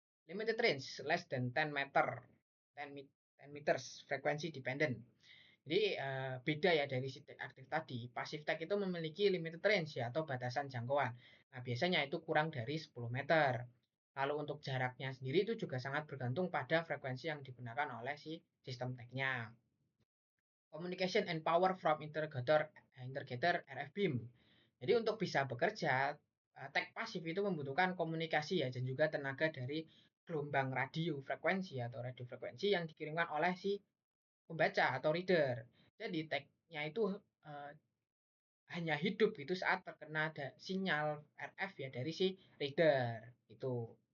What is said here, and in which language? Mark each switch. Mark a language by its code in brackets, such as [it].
[en] Limited range less than 10 meter, 10 meters, frekuensi dependent. [id] Jadi beda ya dari si tag aktif tadi. Pasif tag itu memiliki [en] limited range [id] ya atau batasan jangkauan. Nah, biasanya itu kurang dari 10 meter. Lalu untuk jaraknya sendiri itu juga sangat bergantung pada frekuensi yang digunakan oleh si sistem tagnya. [en] Communication and power from interrogator RF beam. [id] Jadi untuk bisa bekerja, tag pasif itu membutuhkan komunikasi ya dan juga tenaga dari gelombang radio frekuensi atau radio frekuensi yang dikirimkan oleh si pembaca atau reader. Jadi tagnya itu uh, hanya hidup itu saat terkena ada sinyal RF ya dari si reader itu.